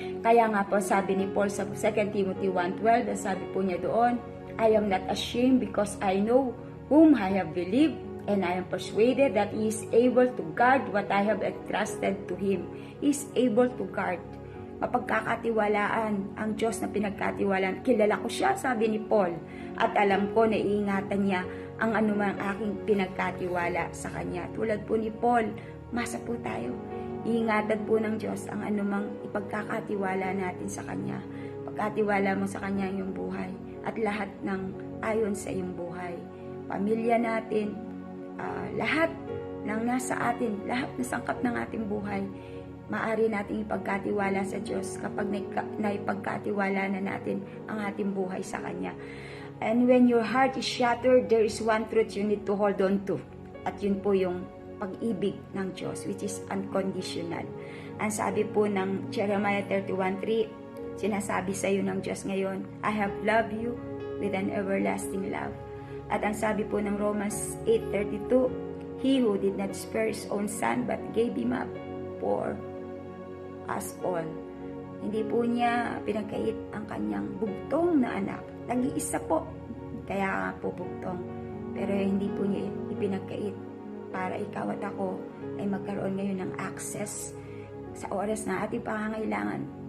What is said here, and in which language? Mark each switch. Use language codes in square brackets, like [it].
[tl] Kaya nga po sabi ni Paul sa 2 Timothy 1:12, sabi po niya doon, [en] I am not ashamed because I know whom I have believed, and I am persuaded that He is able to guard what I have entrusted to Him. He is able to guard. [tl] Mapagkakatiwalaan ang Diyos na pinagkatiwalaan. Kilala ko siya, sabi ni Paul, at alam ko na iingatan niya ang anumang aking pinagkatiwala sa Kanya. Tulad po ni Paul, masa po tayo. Iingatan po ng Diyos ang anumang ipagkakatiwala natin sa Kanya. Pagkatiwala mo sa Kanya yung buhay at lahat ng ayon sa iyong buhay. Pamilya natin, lahat ng nasa atin, lahat na sangkap ng ating buhay, maaari nating ipagkatiwala sa Diyos kapag naipagkatiwala na natin ang ating buhay sa Kanya. [en] And when your heart is shattered, there is one truth you need to hold on to. [tl] At yun po yung pag-ibig ng Diyos, [en] which is unconditional. [tl] Ang sabi po ng Jeremiah 31:3, sinasabi sa iyo ng Diyos ngayon, [en] I have loved you with an everlasting love. [tl] At ang sabi po ng Romans 8:32, [en] He who did not spare His own Son but gave Him up for us all. [tl] Hindi po niya pinagkait ang kanyang bugtong na anak. Nag-iisa po. Kaya po bugtong. Pero hindi po niya ipinagkait para ikaw at ako ay magkaroon ngayon ng access sa oras na ating pangangailangan.